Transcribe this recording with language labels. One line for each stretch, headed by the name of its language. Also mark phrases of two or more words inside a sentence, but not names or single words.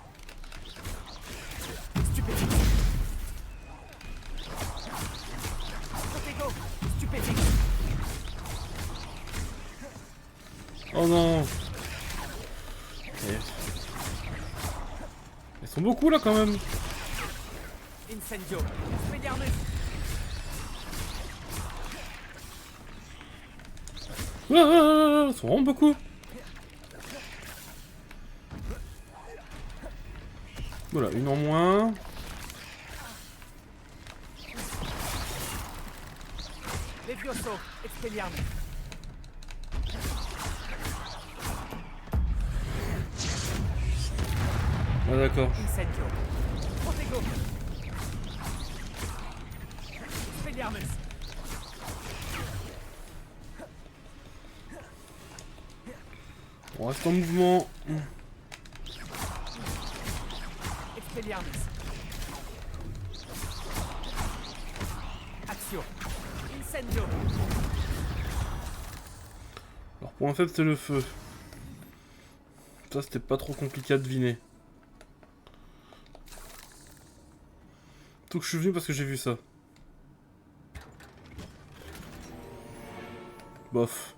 French: Stupide. Protego. Stupide. Oh non. Ils sont beaucoup là quand même. Incendio. Expelliarmus. Ils sont vraiment beaucoup. Voilà, une en moins. Levioso, Expelliarmus. Ah d'accord. Incendio. Protego. Expelliarmus. On reste en mouvement. Expelliarmus. Axio. Incendio. Alors point faible c'est le feu. Ça c'était pas trop compliqué à deviner. Tout que je suis venu parce que j'ai vu ça. Bof.